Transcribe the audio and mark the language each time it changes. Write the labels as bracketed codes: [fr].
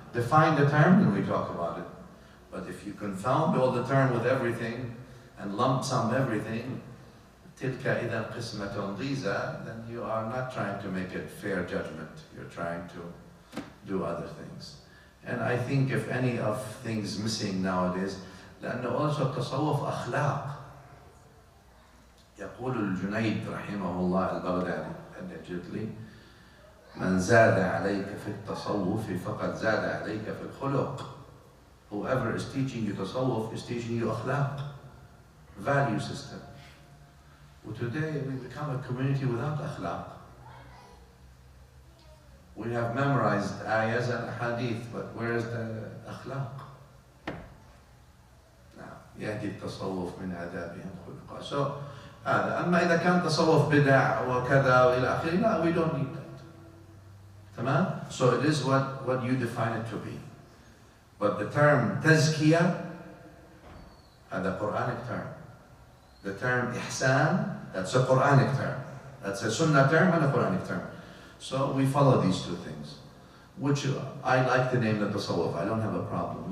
[en] Define the term and we talk about it. But if you confound all the term with everything and lump sum everything, [ar] تِلْكَ إِذَا قِسْمَةٌ ضِيزَى, [en] then you are not trying to make it fair judgment. You're trying to do other things. And I think if any of things missing nowadays, لأنه also [ar] التصوف أخلاق. يقول الجنيد رحمه الله البغدادي allegedly من زاد عليك في التصوف فقد زاد عليك في الخلق. [en] Whoever is teaching you tasawwuf is teaching you akhlaq, value system. Well, today we become a community without akhlaq. We have memorized ayahs and hadith, but where is the akhlaq? [ar] يهدي التصوف من آدابهم خلقا. So هذا. أما إذا كان تصوف بدع وكذا وإلى آخره, لا, [en] we don't need that. [ar] تمام? [en] So it is what you define it to be. But the term tazkiyah, هذا Quranic term. The term ihsan, that's a Quranic term. That's a Sunnah term and a Quranic term. So we follow these two things. Which I like the name of Tasawwuf. I don't have a problem.